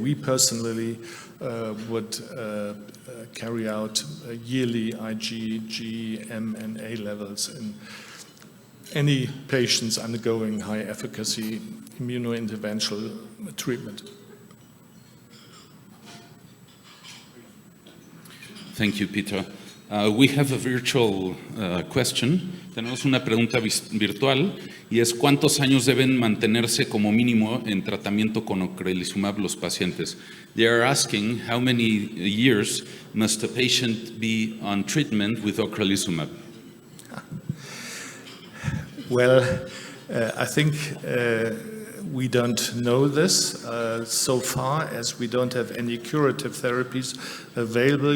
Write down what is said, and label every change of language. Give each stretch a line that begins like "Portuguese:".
English: We personally would carry out yearly IgG, M, and A levels in any patients undergoing high efficacy immunointerventional treatment. Thank you, Peter. We have a virtual question.
Spanish: Tenemos una pregunta virtual y es ¿cuántos años deben mantenerse como mínimo en tratamiento con ocrelizumab los pacientes?
English: They are asking how many years must a patient be on treatment with ocrelizumab? Well, I think we don't know this so far, as we don't have any curative therapies available.